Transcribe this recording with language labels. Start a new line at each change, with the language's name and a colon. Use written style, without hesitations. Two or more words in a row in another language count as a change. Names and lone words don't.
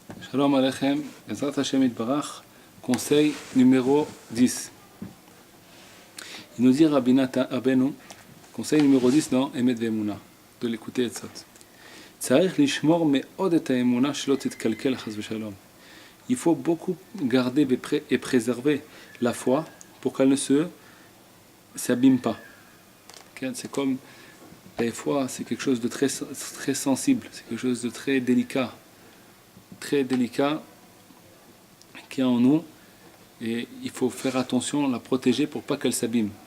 Hebrew: שלום עליכם, עזרת השם יתברך,
French: conseil numéro 10. Il nous dit Rabbi Abenu, conseil numéro 10 dans Emet Ve'emuna, de l'écouter et de sot.
Hebrew: צריך לשמור מאוד את האמונה שלא תתקלקל חס ושלום.
French: Il faut beaucoup garder et préserver la foi pour qu'elle ne s'abîme pas. C'est comme la foi, c'est quelque chose de très sensible, c'est quelque chose de très délicat qui est en nous, et il faut faire attention, la protéger pour pas qu'elle s'abîme.